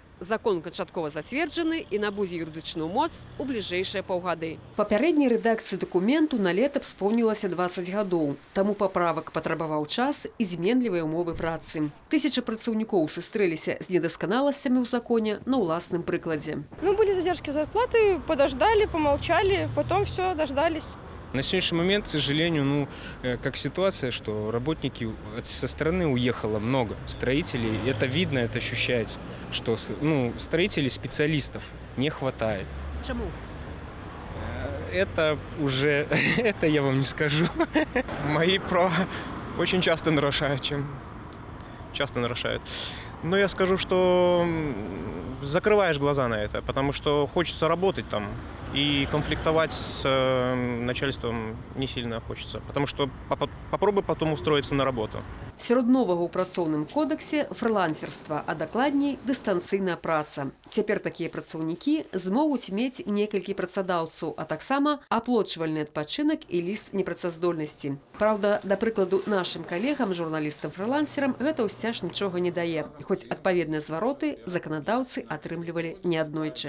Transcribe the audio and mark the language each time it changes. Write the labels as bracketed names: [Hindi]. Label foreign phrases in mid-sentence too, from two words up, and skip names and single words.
[Belarusian] Закон канчаткова зацверджаны і набудзе юрыдычную моц у бліжэйшыя паўгады. Папярэдняй рэдакцыі дакументу на лета споўнілася 20 гадоў. Таму паправак патрабаваў час і зменлівыя ўмовы працы. Тысячы працаўнікоў сустрэліся з недасканаласцямі ў законе на ўласным прыкладзе. [Russian] Были задержки зарплаты, подождали, помолчали, потом все, дождались. На сегодняшний момент, к сожалению, как ситуация, что работники со стороны уехало много строителей. Это видно, это ощущается, что строителей, специалистов не хватает. Почему? Это уже, это я вам не скажу. Мои права очень часто нарушают, Но я скажу, что закрываешь глаза на это, потому что хочется работать там. И конфликтовать с начальством не сильно хочется, потому что попробуй потом устроиться на работу. [Belarusian] Сярод новага ў працоўным кодексе фрылансерства, а дакладней дыстанцыйная праца. Цяпер такія працаўнікі змогуць мець некалькі працадаўцаў, а таксама аплочвальны адпачынак і ліст непрацаздольнасці. Праўда, да прыкладу, нашым калегам, журналістам-фрылансерам гэта ўсцяж нічога не дае, хоць адпаведныя звароты заканадаўцы атрымлівалі неаднойчы.